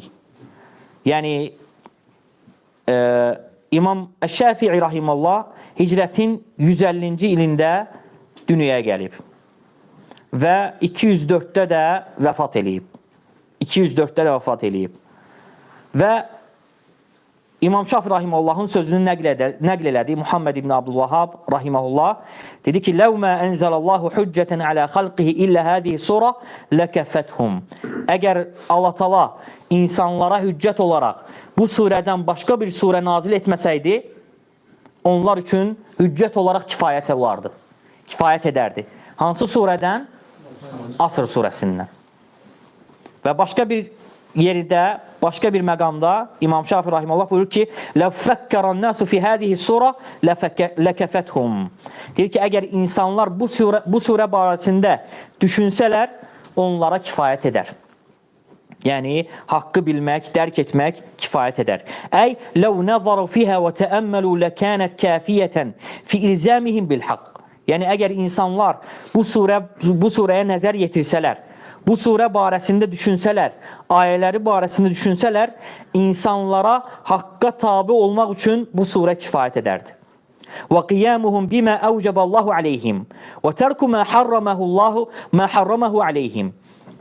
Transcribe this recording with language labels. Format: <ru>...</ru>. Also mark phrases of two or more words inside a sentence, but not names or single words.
<az>Yəni İmam Əş-Şəfi'i Rahimullah hicrətin 150-ci ilində dünyaya gəlib və 204-də də vəfat eləyib. 204-də də vəfat eləyib. Və İmam Şafi Rahimullahın sözünü nəql elədi Muhammed ibn Abdülvahhab Rahimullah. Dedi ki,</az> <ar>لَوْ مَا أَنْزَلَ اللّٰهُ حُجَّةً عَلَى خَلْقِهِ إِلَّا هَذِهِ سُورَةً لَكَفَتْهُمْ.</ar> <az>Əgər Allah Taala insanlara hüccət olaraq bu surədən başqa bir surə nazil etməsəydi, onlar üçün hüccət olaraq kifayət olardı. Kifayət edərdi. Hansı surədən? Asr surəsindən. Və başqa bir yerdə, başqa bir məqamda İmam Şafi Rahimullah buyurur ki,</az> <ar>لَوْ فَكَّرَ النَّاسُ فِي هَذِهِ السُّورَةِ لَكَفَتْهُمْ.</ar> <az>Deyir ki, əgər insanlar bu surə barəsində düşünsələr, onlara kifayət edər. Yəni, haqqı bilmək, dərk etmək kifayət edər. Əy,</az> <ar>لَوْ نَظَرُوا فِيهَا وَتَأَمَّلُوا لَكَانَتْ كَافِيَةً فِي إِلْزَامِهِمْ بِالْحَقِّ.</ar> <az>Yəni, əgər insanlar bu surəyə nəzər yetirsələr, bu surə barəsində düşünsələr, ayələri barəsində düşünsələr, insanlara haqqa tabi olmaq üçün bu surə kifayət edərdi.</az> <ar>وقيامهم بما أوجب الله عليهم وترك ما حرمه عليهم.</ar>